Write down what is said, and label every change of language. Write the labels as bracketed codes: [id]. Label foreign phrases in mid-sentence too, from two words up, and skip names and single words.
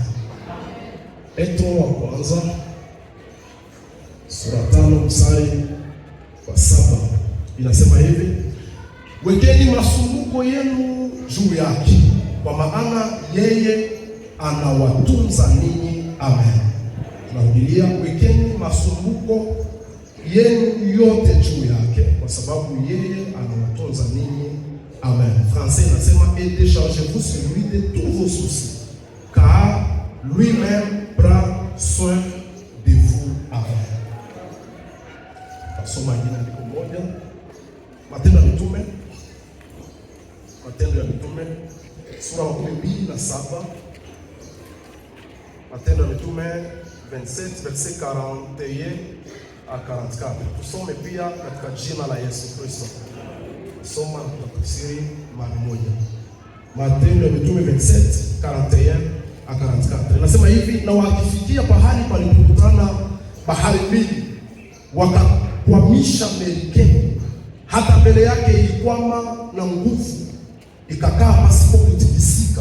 [sw] Petro wa kwanza sura 5 mstari wa 7 inasema hivi: wekeni masumbuko yenu juu yake, kwa maana yeye anawatunza ninyi. Amen. Tunarudia, wekeni masumbuko yenu yote juu yake, kwa sababu yeye anawatunza ninyi. Amen. Français inasema [fr] et déchargez-vous sur lui de tous vos soucis, car lui-même prend soin de vous. [sw] Amen. Tasoma jina liko moja, Matendo ya Mitume, Matendo ya Mitume sura 27, Matendo ya Mitume 27 [fr] verset 41 à 44. [sw] Tusome pia katika jina la Yesu Kristo. Soma na tafsiri mara moja. Matendo ya Mitume 27 41 à 44. Inasema hivi: na wakifikia pahali palipokutana bahari mbili, wakakwamisha merikebu, hata mbele yake ilikwama na nguvu, ikakaa pasipo kutikisika.